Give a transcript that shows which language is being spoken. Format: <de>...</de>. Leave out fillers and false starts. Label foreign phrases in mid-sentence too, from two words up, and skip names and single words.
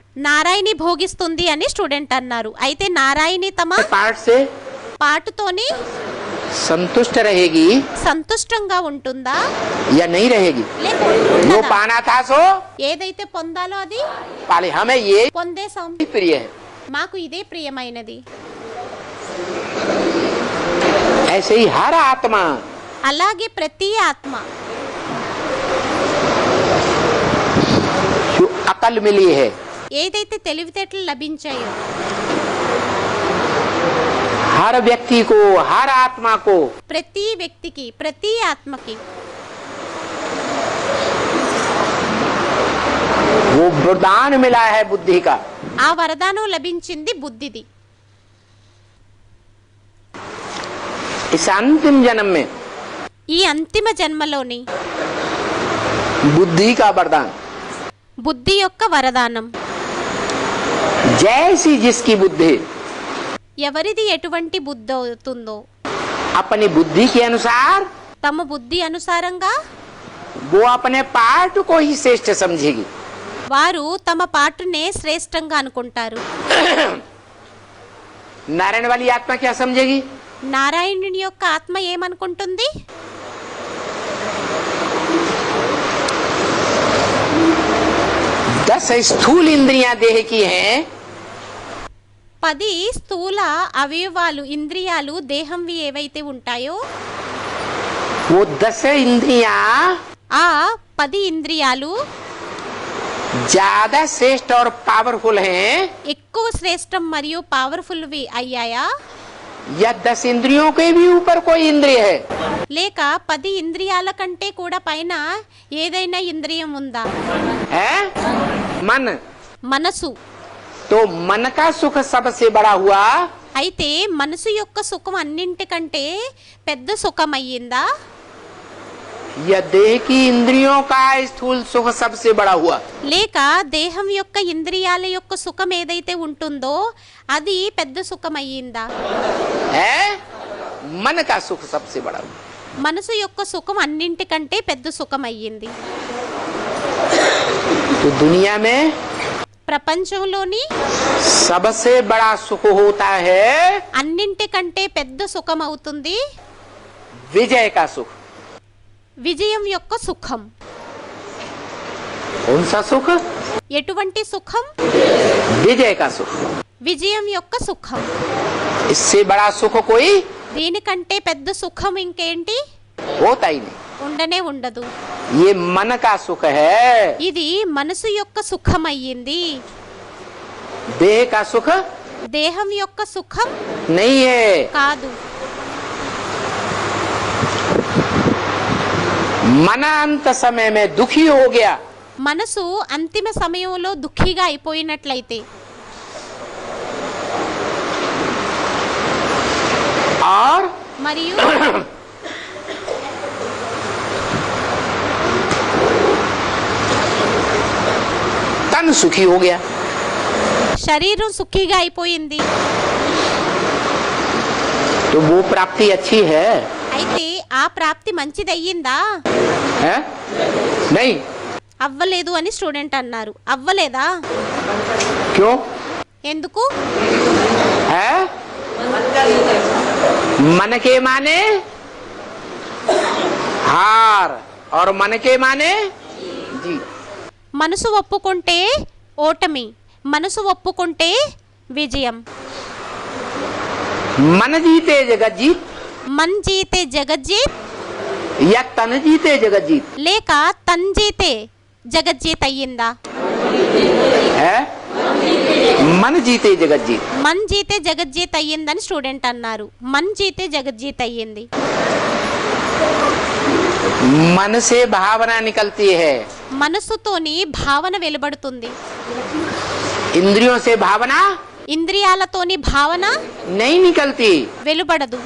<te>నారాయణి భోగిస్తుంది అని స్టూడెంట్ అన్నారు. అయితే నారాయణి తమ</te> <hi>पार्ट से</hi> <te>పాటుతోని</te> <hi>संतुष्ट रहेगी</hi> <te>సంతుష్టంగా ఉంటుందా</te> <hi>या नहीं रहेगी?</hi> <te>లేక</te> <hi>जो</hi> <te>ఉండదా?</te> <hi>पाना था सो</hi> <te>ఏదైతే పొందాలో అది</te> <hi>पाले हमें ये</hi> <te>పొందేసాం.</te> <hi>प्रिय है।</hi> <te>మాకు ఇదే ప్రియమైనది.</te> <hi>ऐसे ही हर आत्मा</hi> <te>అలాగే ప్రతి ఆత్మ</te> <hi>जो अकल मिली है</hi> <te>ఏదైతే తెలివితేటలు లభించాయో</te> <hi>हर व्यक्ति को हर आत्मा को</hi> <te>ప్రతి వ్యక్తికి ప్రతి ఆత్మకి</te> <hi>वो वरदान मिला है बुद्धि का।</hi> <te>ఆ వరదానం లభించింది బుద్ధిది.</te> <hi>इस अंतिम जन्म में</hi> <te>ఈ అంతిమ జన్మలోని</te> <hi>बुद्धि का वरदान</hi> <te>బుద్ధి యొక్క వరదానం.</te> <hi>जैसी जिसकी बुद्धि</hi> <te>ఎవరిది ఎటువంటి బుద్ధి అవుతుందో</te> <hi>अपनी बुद्धि के अनुसार</hi> <te>తమ బుద్ధి అనుసారంగా</te> <hi>वो अपने पार्ट को ही श्रेष्ठ समझेगी।</hi> <te>వారు తమ పాటునే శ్రేష్టంగా అనుకుంటారు.</te> <hi>नारायण वाली आत्मा क्या समझेगी?</hi> <te>నారాయణుని యొక్క ఆత్మ ఏమనుకుంటుంది?</te> <hi>10 स्थूल इंद्रियां देह की हैं,</hi> <te>10 స్థూల అవయవాలు ఇంద్రియాలు దేహంవి ఏవైతే ఉంటాయో</te> <hi>वो 10 इंद्रियां</hi> <te>ఆ 10 ఇంద్రియాలు</te> <hi>ज्यादा श्रेष्ठ और पावरफुल हैं</hi> <te>ఎక్కువ శ్రేష్టం మరియు పవర్ఫుల్వి అయ్యాయా?</te> <hi>या 10 इंद्रियों के भी ऊपर कोई इंद्रिय है?</hi> <te>లేక 10 ఇంద్రియాల కంటే కూడా పైన ఏదైనా ఇంద్రియం ఉందా?</te> <hi>है मन।</hi> <te>మనసు.</te> <hi>तो मन का सुख सबसे बड़ा हुआ,</hi> <te>అయితే మనసు యొక్క సుఖం అన్నింటికంటే పెద్ద సుఖం అయ్యిందా?</te> <hi>या देह की इंद्रियों का स्थूल सुख सबसे बड़ा हुआ?</hi> <te>లేక దేహం యొక్క ఇంద్రియాల యొక్క సుఖం ఏదైతే ఉంటుందో అది పెద్ద సుఖం అయ్యిందా?</te> <hi>है मन का सुख सबसे बड़ा हुआ।</hi> <te>మనసు యొక్క సుఖం అన్నింటికంటే పెద్ద సుఖం అయ్యింది.</te> <hi>तो दुनिया में</hi> <te>ప్రపంచంలోని</te> <hi>सबसे बड़ा सुख होता है</hi> <te>అన్నింటికంటే పెద్ద సుఖం అవుతుంది</te> <hi>विजय का सुख।</hi> <te>విజయం యొక్క సుఖం.</te> <hi>कौन सा सुख?</hi> <te>ఎటువంటి సుఖం?</te> <hi>विजय का सुख।</hi> <te>విజయం యొక్క సుఖం.</te> <hi>इससे बड़ा सुख कोई</hi> <te>దీనికంటే పెద్ద సుఖం ఇంకేంటి?</te> <hi>होता ही नहीं।</hi> <te>ఉండనే ఉండదు.</te> <hi>ये मन का सुख है।</hi> <te>ఇది మనసు యొక్క సుఖం అయ్యింది.</te> <hi>देह का सुख</hi> <te>దేహం యొక్క సుఖం</te> <hi>नहीं है।</hi> <te>కాదు.</te> <hi>मन अंत समय में दुखी हो गया,</hi> <te>మనసు అంతిమ సమయంలో దుఃఖిగా అయిపోయినట్లయితే</te> <hi>और</hi> <te>మరియు</te> <hi>तन सुखी हो गया,</hi> <te>శరీరం సుఖిగా అయిపోయింది.</te> <hi>तो वो प्राप्ति अच्छी है?</hi> <te>అయితే ఆ ప్రాప్తి మంచిది అయ్యిందా?</te> <hi>है नहीं।</hi> <te>అవ్వలేదు అని స్టూడెంట్ అన్నారు. అవ్వలేదా?</te> <hi>क्यों?</hi> <te>ఎందుకు?</te> <hi>है मन के माने हार और मन के माने जीत।</hi> <te>మనసు ఒప్పుకుంటే ఓటమి, మనసు ఒప్పుకుంటే విజయం.</te> <hi>मन जीते जगत जीत मन जीते जगजीत या तन जीते जगत जीत?</hi> <te>లేక</te> <hi>तन जीते जगजीत</hi> <te>అయ్యిందా?</te> <hi>है मन जीते जगत जीत। मन जीते जगजीत</hi> <te>అయ్యిందని స్టూడెంట్ అన్నారు.</te> <hi>मन जीते जगजीत</hi> <te>అయ్యింది.</te> <hi>मन से भावना निकलती है,</hi> <te>మనసుతోని భావన వెలువడుతుంది.</te> <hi>इंद्रियों से भावना</hi> <te>ఇంద్రియాలతోని భావన</te> <hi>नहीं निकलती।</hi> <te>వెలువడదు.</te>